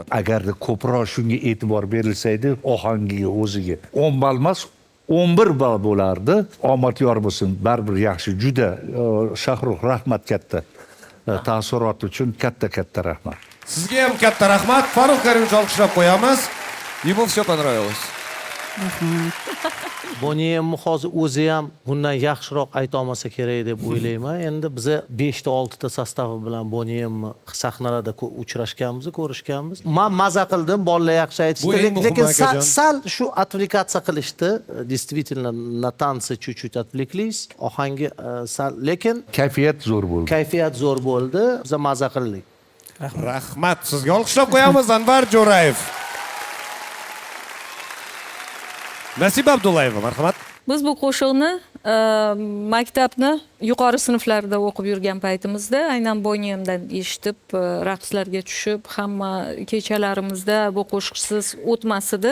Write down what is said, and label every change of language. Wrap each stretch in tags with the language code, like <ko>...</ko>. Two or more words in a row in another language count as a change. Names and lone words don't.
<uz>Agarda ko'proq shunga e'tibor berilsa edi, ohangiga o'ziga 10 ball emas, 11 ball bo'lardi. Omad yor bo'lsin. Baribir yaxshi, juda Shohrux rahmat katta. Taassurot uchun katta rahmat. Sizga ham katta rahmat. Farruh Karimovni olqishlab qo'yamiz.</uz> <ru>Ему все понравилось.</ru> <uz>Boniyam hozir o'zi ham bundan yaxshiroq ayta olmasa kerak deb o'ylayman. Endi biza 5 ta 6 ta sostavi bilan Boniyam sahnalarda uchrashganmiz, ko'rishganmiz. Men maza qildim, bolalar yaxshi aytishdi, lekin sal shu отвлекаться qilishdi.</uz> <ru>Действительно, на танцы чуть-чуть отвлеклись.</ru> <uz>Ohangi sal, lekin Kayfiyat zo'r bo'ldi. Kayfiyat zo'r bo'ldi. Biz maza qildik. Rahmat. Sizga olqishlab qo'yamiz Anvar Jo'rayev. Nasiba Abdullayeva, marhamat. Biz bu qo'shiqni maktabni yuqori sinflarda o'qib yurgan paytimizda aynan Boniyamdan eshitib, raqslarga tushib, hamma kechalarimizda bu qo'shiqsiz o'tmas edi.</uz>